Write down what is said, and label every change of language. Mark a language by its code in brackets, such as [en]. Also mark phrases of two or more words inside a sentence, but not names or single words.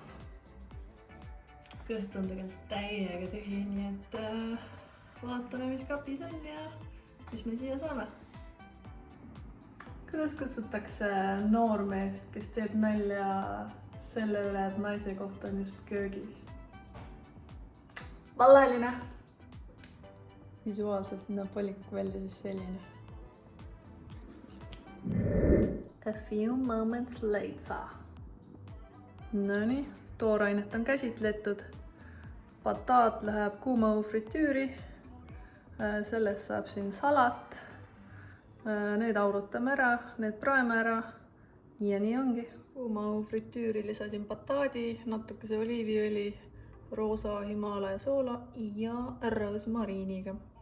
[et] Kõht on tegelikult täiega tühi, nii et vaatame, mis kapis on ja mis me siia saame. Kuidas kutsutakse noormeest, kes teeb nalja selle üle, et naise koht on just köögis? Vallaline! Visuaalselt näeb valik välja siis selline. [en] A few moments later. [et] Nonii, toorainet on käsitletud. Pataat läheb kuumaõhu fritüüri. Sellest saab siin salat. Need aurutame ära, need praeme ära. Ja nii ongi. Kuumaõhu fritüüri lisasin pataadi, natukese oliiviõli, roosa Himaalaja soola ja rosmariiniga.